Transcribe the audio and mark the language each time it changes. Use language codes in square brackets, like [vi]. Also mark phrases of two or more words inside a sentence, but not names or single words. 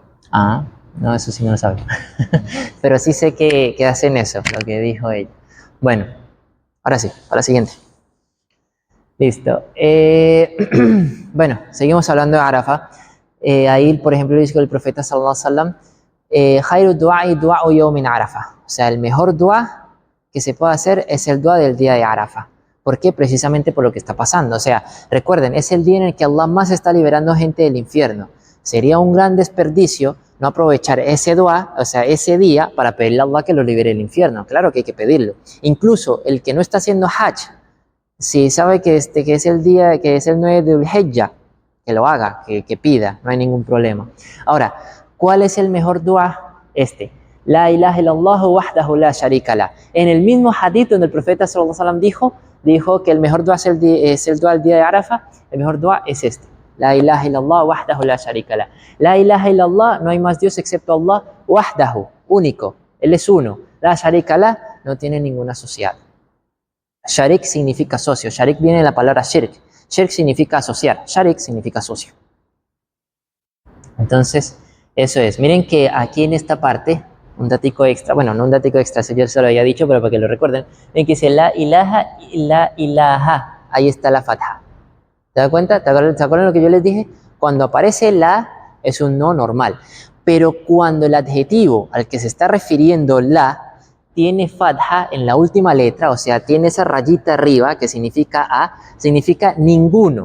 [es] no, eso sí no lo sabía. Pero sí sé que hacen eso, lo que dijo ella. Bueno, ahora sí, para la siguiente. Listo. Bueno, seguimos hablando de Arafa. Ahí, por ejemplo, dice el profeta [ar] صلى الله عليه وسلم, "خير الدعاء دعاء يوم عرفة". [es] O sea, el mejor dua que se puede hacer es el dua del día de Arafa. ¿Por qué? Precisamente por lo que está pasando. O sea, recuerden, es el día en el que Allah más está liberando gente del infierno. Sería un gran desperdicio no aprovechar ese dua, o sea, ese día, para pedirle a Allah que lo libere del infierno. Claro que hay que pedirlo. Incluso el que no está haciendo Hajj, si sabe que es el día, que es el 9 de Dhul-Hijjah, que lo haga, que pida, no hay ningún problema. Ahora, ¿cuál es el mejor dua? [ar] لا إله إلا الله وحده لا شريك له. [es] En el mismo hadith donde el profeta [ar] صلى الله عليه وسلم [es] dijo que el mejor dua es el dua del día de Arafa, el mejor dua es este. [ar] لا إله إلا الله وحده لا شريك له. لا إله إلا الله, no hay más Dios excepto Allah, wahdahu, [es] único, Él es uno. [ar] لا شريك له, [es] no tiene ningún asociado. Sharik significa socio. Sharik viene de la palabra shirk. Shirk significa asociar. Sharik significa socio. Entonces, eso es. Miren que aquí en esta parte, un datico extra, bueno, no un datico extra, eso yo se lo había dicho, pero para que lo recuerden, ven que dice [ar] لا إله، لا إله. [es] Ahí está la fatha. ¿Te das cuenta? ¿Te acuerdan lo que yo les dije? Cuando aparece la, es un no normal. Pero cuando el adjetivo al que se está refiriendo la tiene fatha en la última letra, o sea, tiene esa rayita arriba que significa a, significa ninguno.